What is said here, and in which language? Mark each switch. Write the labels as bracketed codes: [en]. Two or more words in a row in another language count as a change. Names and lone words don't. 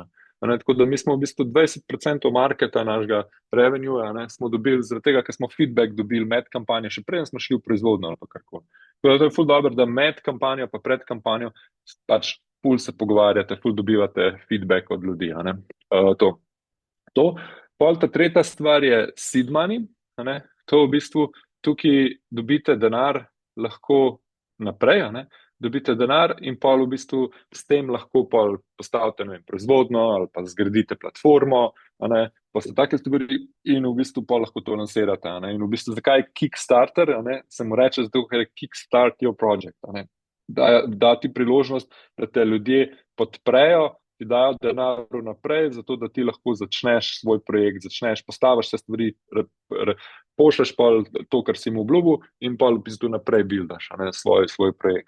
[sl] Tako da mi smo v bistvu 20% marketa našega revenueja smo dobili zaradi tega, ker smo feedback dobili med kampanjo, še preden smo šli v proizvodnjo ali pa karkoli. Tako da to je ful dobro, da med kampanjo pa pred kampanjo pač ful se pogovarjate, ful dobivate feedback od ljudi. To. Pol ta tretja stvar je [en] seed money. [sl] To v bistvu tukaj dobite denar lahko naprej, dobite denar in pol v bistvu s tem lahko pol postavite proizvodno ali pa zgradite platformo, pa so take stvari in v bistvu pol lahko to lansirate. In v bistvu zakaj Kickstarter, se mu reče zato, ker je [en] Kickstart your project. [sl] Da ti priložnost, da te ljudje podprejo, ti dajo denar naprej, zato da ti lahko začneš svoj projekt, postaviš se stvari, pošleš pa to, kar si mu obljubil in pa v bistvu naprej buildaš svoj projekt.